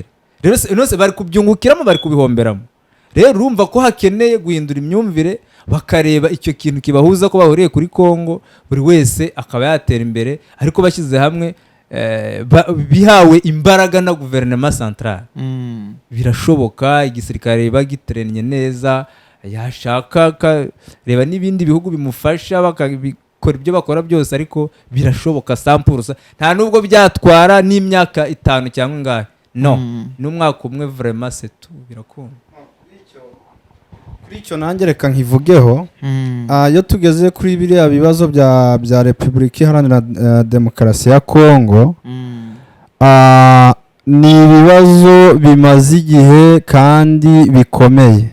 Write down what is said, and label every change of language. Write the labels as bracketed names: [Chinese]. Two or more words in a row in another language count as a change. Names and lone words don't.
[Kinyarwanda] Rero nose bari kubyungukiramo, bari kubihomberamo. Rero urumva ko hakeneye guhindura imyumvire, bakareba icyo kintu kibahuza ko bahuriye kuri Kongo, buri wese akaba yatera imbere, ariko bashyize hamwe bihawe imbaraga na guverinoma centrale birashoboka. Igisirikare bagiteranye neza, yashaka reba n'ibindi bihugu bimufasha bakabikora ibyo bakora byose, ariko birashoboka 100%. nta nubwo byatwara n'imyaka 5 cyangwa ngahe, no n'umwaka umwe [French] vraiment c'est tout, [Kinyarwanda] birakunda. Kuri icyo nanjye reka nkivugeho, iyo tugeze kuri biriya bibazo bya Repubulika Iharanira Demokarasi ya Kongo, ni ibibazo bimaze igihe kandi bikomeye.